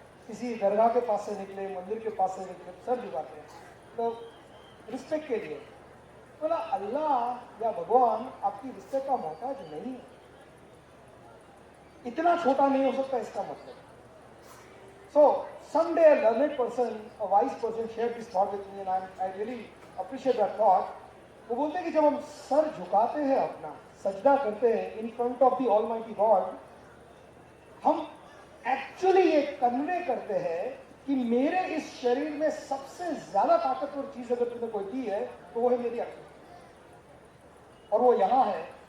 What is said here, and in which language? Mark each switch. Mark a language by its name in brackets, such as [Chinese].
[Hindi] किसी दरगाह के पास से निकले, मंदिर के पास से निकले, सर झुकाते हैं तो रिस्पेक्ट के लिए। बोला अल्लाह या भगवान आपकी रिस्पेक्ट का मोहताज नहीं है, इतना छोटा नहीं हो सकता इसका मतलब। [English] So someday a learned person, a wise person shared this thought with me, and I really appreciate that thought. [Hindi] वो बोलते हैं कि जब हम सर झुकाते हैं, अपना सजदा करते हैं [English] in front of the almighty God, [Hindi] हम एक्चुअली ये कन्वे करते हैं कि मेरे इस शरीर में सबसे ज्यादा ताकतवर चीज अगर तुमने कोई दी है तो वो है मेरी अक्ल, और वो यहां है।